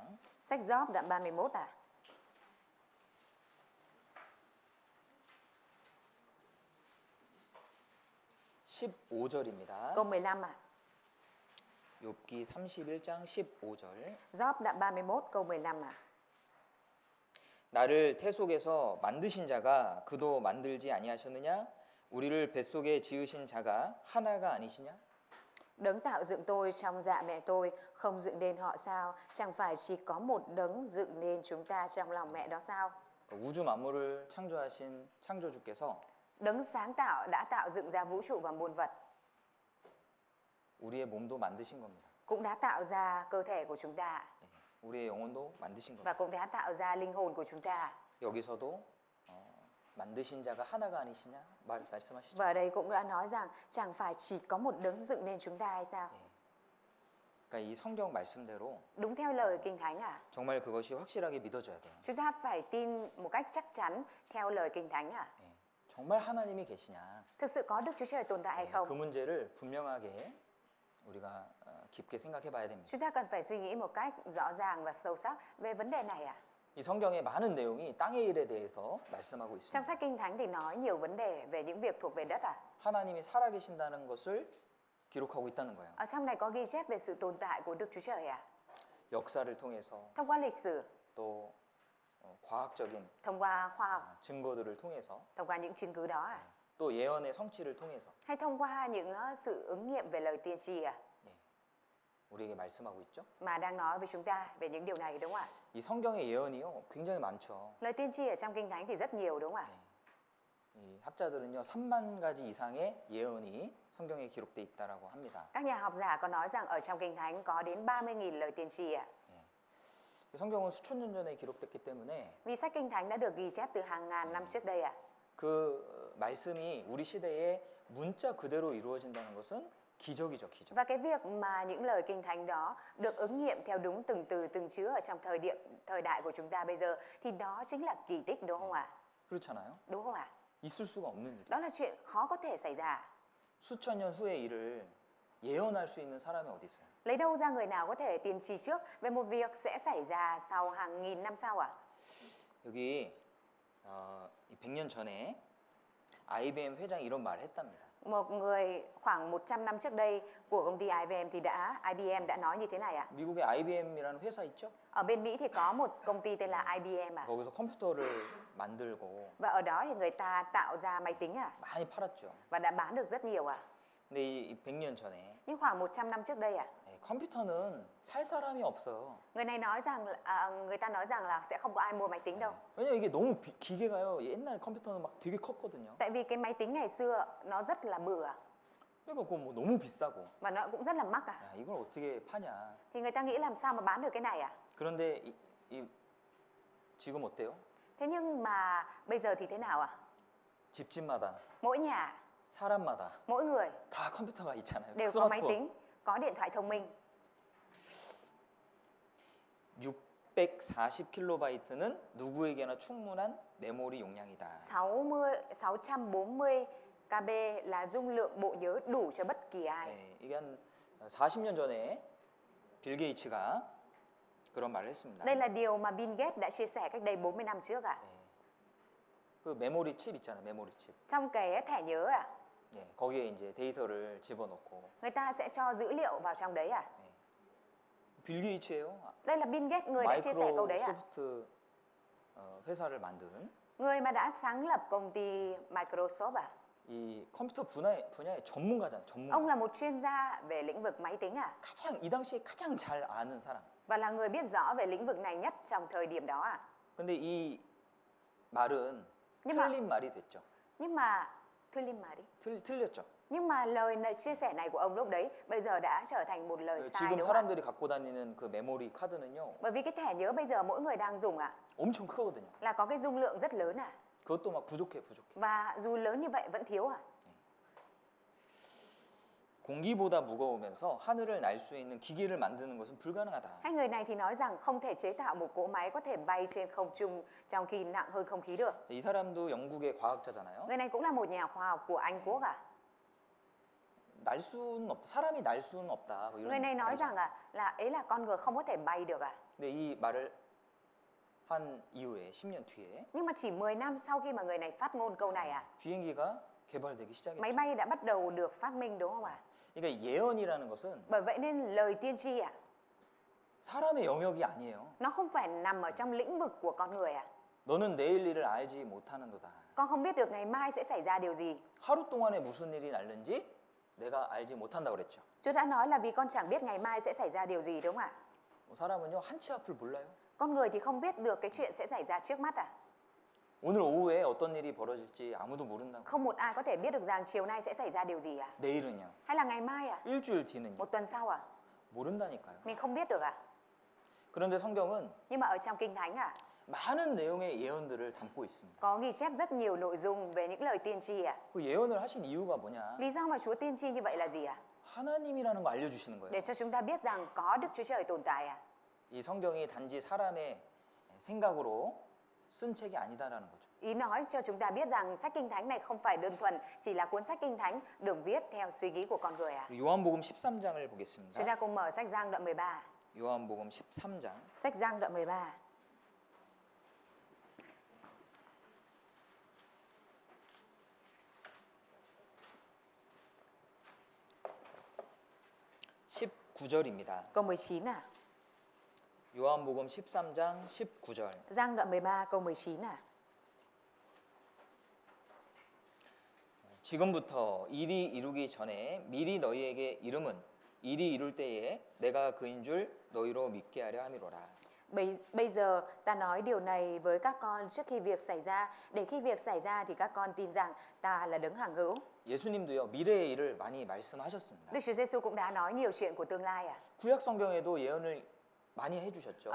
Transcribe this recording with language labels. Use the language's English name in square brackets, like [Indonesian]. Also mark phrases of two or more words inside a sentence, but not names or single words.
[Vietnamese] Sách Gióp đoạn 31 ạ. [Korean] 15절입니다. [Vietnamese] Câu 15 ạ. [Korean] 욥기 31장 15절. [Vietnamese] Gióp đoạn 31 câu 15 ạ. [Korean] 나를 태속에서 만드신 자가 그도 만들지 아니하셨느냐? 우리를 뱃속에 지으신 자가 하나가 아니시냐? [Vietnamese] Đấng tạo dựng tôi trong dạ mẹ tôi, không dựng nên họ sao? Chẳng phải chỉ có một đấng dựng nên chúng ta trong lòng mẹ đó sao? [Korean] 우주 만물을 창조하신 창조주께서 [Vietnamese] Đấng sáng tạo đã tạo dựng ra vũ trụ và muôn vật, [Korean] 우리의 몸도 만드신 겁니다. [Vietnamese] cũng đã tạo ra cơ thể của chúng ta [Korean] 우리의 영혼도 만드신 [Vietnamese] và [Korean] 겁니다. [Vietnamese] cũng đã tạo ra linh hồn của chúng ta. [Korean] 여기서도 만드신 자가 하나가 아니시냐 말씀하시죠. [Vietnamese] Và ở đây cũng đã nói rằng chẳng phải chỉ có một đấng dựng nên chúng ta hay sao? [Korean] 그러니까 이 성경 말씀대로 [Vietnamese] đúng theo lời Kinh Thánh à? [Korean] 정말 그것이 확실하게 믿어져야 돼요. [Vietnamese] Chúng ta phải tin một cách chắc chắn theo lời Kinh Thánh à? [Korean] 예, 정말 하나님이 계시냐? [Vietnamese] Thực sự có Đức Chúa Trời tồn tại hay [Korean] 예, [Vietnamese] không? [Korean] 그 문제를 분명하게 우리가 깊게 생각해 봐야 됩니다. [Vietnamese] Chúng ta cần phải suy nghĩ một cách rõ ràng và sâu sắc về vấn đề này à? [Korean] 이 성경의 많은 내용이 땅의 일에 대해서 말씀하고 [Vietnamese] Trong [Korean] 있습니다. [Vietnamese] sách Kinh Thánh thì nói nhiều vấn đề về những việc thuộc về đất à? [Korean] 하나님이 살아계신다는 것을 기록하고 있다는 거예요. [Vietnamese] Ở trong này có ghi chép về sự tồn tại của Đức Chúa Trời à? [Korean] 역사를 통해서 [Vietnamese] Thông qua lịch sử, [Korean] 또 과학적인 [Vietnamese] thông qua khoa học, [Korean] 증거들을 통해서 [Vietnamese] thông qua những chứng cứ đó à? [Korean] 또 예언의 성취를 통해서 [Vietnamese] Hay thông qua những sự ứng nghiệm về lời tiên tri à? [Korean] 예, 우리에게 말씀하고 있죠. [Vietnamese] Mà đang nói với chúng ta về những điều này đúng không ạ? [Korean] 이 성경의 예언이요 굉장히 많죠. [Vietnamese] Lời tiên tri ở trong Kinh Thánh thì rất nhiều đúng không ạ? [Korean] 예, 이 학자들은요 3만 가지 이상의 예언이 성경에 기록돼 있다라고 합니다. [Vietnamese] Các nhà học giả có nói rằng ở trong Kinh Thánh có đến 30.000 lời tiên tri ạ. [Korean] 예. 성경은 수천 년 전에 기록됐기 때문에 [Vietnamese] Vì sách Kinh Thánh đã được ghi chép từ hàng ngàn năm trước đây ạ. [Korean] 그 말씀이 우리 시대에 문자 그대로 이루어진다는 것은 기적이죠, 기적. [Vietnamese] Và cái việc mà những lời Kinh Thánh đó được ứng nghiệm theo đúng từng từ từng chứa ở trong thời đại của chúng ta bây giờ thì đó chính là kỳ tích đúng không ạ? [Korean] 그렇잖아요. [Vietnamese] Đúng không ạ? [Korean] 있을 수가 없는 일. [Vietnamese] Đó là chuyện khó có thể xảy ra. [Korean] 수천 년 후의 일을 예언할 수 있는 사람이 어디 있어요? [Vietnamese] Lấy đâu ra người nào có thể tiên tri trước về một việc sẽ xảy ra sau hàng nghìn năm sau ạ? [Korean] 여기 100년 전에 IBM 회장이 이런 말을 했답니다. [Vietnamese] Một người khoảng 100 năm trước đây của công ty IBM đã nói như thế này ạ. [Korean] 미국에 IBM이라는 회사 있죠? [Vietnamese] Ở bên Mỹ thì có một công ty tên là IBM ạ. [Korean] 거기서 컴퓨터를 만들고 [Vietnamese] Và ở đó thì người ta tạo ra máy tính ạ. [Korean] 많이 팔았죠. [Vietnamese] Và đã bán được rất nhiều ạ. [Korean] 근데 이 100년 전에 [Vietnamese] Nhưng khoảng 100 năm trước đây ạ, [Korean] 컴퓨터는 살 사람이 없어요. [Vietnamese] người này nói rằng người ta nói rằng là sẽ không có ai mua máy tính đâu. [Korean] 왜냐면 이게 너무 기계가요. 옛날 컴퓨터는 막 되게 컸거든요. [Vietnamese] Tại vì cái máy tính ngày xưa nó rất là bự ạ. [Korean] 그러니까 그거 뭐 너무 비싸고 [Vietnamese] Và nó cũng rất là mắc ạ. [Korean] 야, 이걸 어떻게 파냐. [Vietnamese] Thì người ta nghĩ làm sao mà bán được cái này ạ? [Korean] 그런데 지금 어때요? [Vietnamese] Thế nhưng mà bây giờ thì thế nào ạ? [Korean] 집집마다 [Vietnamese] Mỗi nhà, [Korean] 사람마다 [Vietnamese] mỗi người [Korean] 다 컴퓨터가 있잖아요. [Vietnamese] đều có máy tính, có điện thoại thông minh. [Korean] 640kB는 누구에게나 충분한 메모리 용량이다. [Vietnamese] 640 KB là dung lượng bộ nhớ đủ cho bất kỳ ai. [Korean] 네, 이게 한 40년 전에 빌 게이츠가 그런 말을 했습니다. Đây là điều mà Bill Gates đã chia sẻ cách đây 40 năm trước ạ. 네. 그 메모리 칩 있잖아요, 메모리 칩. [Vietnamese] Trong cái thẻ nhớ ạ, [Korean] 예, 거기에 이제 데이터를 집어넣고. [Vietnamese] người ta sẽ cho dữ liệu vào trong đấy ạ. [Korean] 네. 빌 게이츠예요. [Vietnamese] Đây là Bill Gates người đã chia sẻ câu đấy ạ. [Korean] 마이크로소프트 회사를 만든 [Vietnamese] Người mà đã sáng lập công ty Microsoft ạ. [Korean] 이 컴퓨터 분야의 전문가잖아요, 전문가. [Vietnamese] Ông là một chuyên gia về lĩnh vực máy tính ạ. [Korean] 이 당시에 가장 잘 아는 사람. [Vietnamese] Và là người biết rõ về lĩnh vực này nhất trong thời điểm đó ạ. [Korean] 근데 이 말은 [Vietnamese] Nhưng mà- [Korean] 틀린 말이 됐죠. [Vietnamese] Nhưng mà Thulin mà đi. [Korean] 틀렸죠. [Vietnamese] Nhưng mà lời chia sẻ này của ông lúc đấy bây giờ đã trở thành một lời sai [Korean] 지금 [Vietnamese] đúng không ạ? [Korean] 사람들이 갖고 다니는 그 메모리 카드는요, [Vietnamese] Bởi vì cái thẻ nhớ bây giờ mỗi người đang dùng ạ [Korean] 엄청 크거든요. [Vietnamese] là có cái dung lượng rất lớn ạ. [Korean] 그것도 막 부족해. [Vietnamese] Và dù lớn như vậy vẫn thiếu ạ. [Korean] 공기보다 무거우면서 하늘을 날 수 있는 기계를 만드는 것은 불가능하다. [Vietnamese] Hai người này thì nói rằng không thể chế tạo một cỗ máy có thể bay trên không trung trong khi nặng hơn không khí được. [Korean] 이 사람도 영국의 과학자잖아요. [Vietnamese] Người này cũng là một nhà khoa học của Anh Quốc ạ. [Korean] 날 수는 없다. 사람이 날 수는 없다. 뭐 이런 [Vietnamese] Người này nói [Korean] 말이죠. [Vietnamese] rằng là ấy là con người không có thể bay được ạ. [Korean] 근데 이 말을 한 이후에 10년 뒤에 [Vietnamese] Nhưng mà chỉ 10 năm sau khi mà người này phát ngôn câu này ạ, [Korean] 비행기가 개발되기 시작했죠. [Vietnamese] máy bay đã bắt đầu được phát minh đúng không ạ? [Korean] 그러니까 예언이라는 것은 [Vietnamese] Bởi vậy nên lời tiên tri ạ, [Korean] 사람의 영역이 아니에요. [Vietnamese] nó không phải nằm ở trong lĩnh vực của con người ạ. [Korean] 너는 내일 일을 알지 못하는도다. [Vietnamese] Con không biết được ngày mai sẽ xảy ra điều gì. [Korean] 하루 동안에 무슨 일이 날는지 내가 알지 못한다고 그랬죠. [Vietnamese] Chúa đã nói là vì con chẳng biết ngày mai sẽ xảy ra điều gì đúng không ạ? [Korean] 사람은요 한치 앞을 몰라요. [Vietnamese] Con người thì không biết được cái chuyện sẽ xảy ra trước mắt à? [Korean] 오늘 오후에 어떤 일이 벌어질지 아무도 모른다고. [Vietnamese] Không một ai có thể biết được rằng chiều nay sẽ xảy ra điều gì à? [Korean] 내일은요. [Vietnamese] Hay là ngày mai à? [Korean] 일주일 뒤는요. [Vietnamese] Một tuần sau à? [Korean] 모른다니까요. [Vietnamese] Mình không biết được à? [Korean] 그런데 성경은 [Vietnamese] Nhưng mà ở trong Kinh Thánh à, [Korean] 많은 내용의 예언들을 담고 있습니다. [Vietnamese] có ghi chép rất nhiều nội dung về những lời tiên tri à? [Korean] 그 예언을 하신 이유가 뭐냐? [Vietnamese] Lý do mà Chúa tiên tri như vậy là gì à? [Korean] 하나님이라는 거 알려주시는 거예요. [Vietnamese] để cho chúng ta biết rằng có Đức Chúa Trời tồn tại. [Korean] 이 성경이 단지 사람의 생각으로 쓴 책이 아니다라는 거죠. [Vietnamese] Ý nói cho chúng ta biết rằng sách Kinh Thánh này không phải đơn thuần chỉ là cuốn sách Kinh Thánh được viết theo suy nghĩ của con người à. [Korean] 요한복음 13장을 [Vietnamese] Chúng [Korean] 보겠습니다. [Vietnamese] ta cùng mở sách Giăng đoạn 13. [Korean] 요한복음 13장 [Vietnamese] Sách Giăng đoạn 13. [Korean] (19) 절입니다. [Vietnamese] Câu 19 à. [Korean] 요한복음 13장 19절. [Vietnamese] Giăng đoạn 13 câu 19 à. [Korean] 지금부터 일이 이루기 전에 미리 너희에게 이름은 일이 이룰 때에 내가 그인 줄 너희로 믿게 하려 함이로라. [Vietnamese] Bây giờ ta nói điều này với các con trước khi việc xảy ra, để khi việc xảy ra thì các con tin rằng ta là đấng hằng hữu. [Korean] 예수님도요 미래의 일을 많이 말씀하셨습니다. [Vietnamese] Đức Chúa Giêsu cũng đã nói nhiều chuyện của tương lai à. [Korean] 구약 성경에도 예언을 많이 해주셨죠.